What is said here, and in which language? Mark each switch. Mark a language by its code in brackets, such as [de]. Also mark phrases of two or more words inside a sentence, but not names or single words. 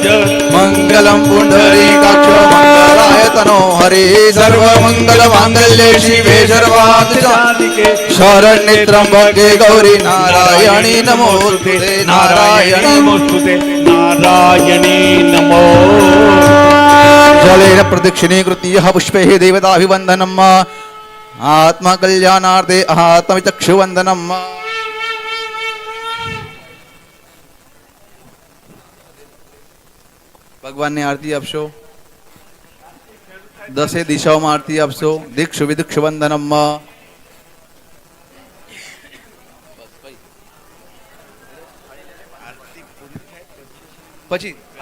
[sa] मङ्गलं पुण्डरीकाक्ष मङ्गलाय तनो हरे सर्वमङ्गलमाङ्गल्ये शिवे सर्वार्थसाधिके शरण्ये त्र्यम्बके गौरी नारायणी नमोस्तुते नारायणी नमोस्तुते नारायणी नमो जलेन प्रदक्षिणीकृत्य पुष्पैः देवताभिवन्दनम् आत्मकल्याणार्थे आत्मचक्षुवन्दनम् [gu] ભગવાનની આરતી આપશો 10 દિશાઓમાં આરતી આપશો [sa] दिक्षु विदिक्षु वन्दनम् [gu] પછી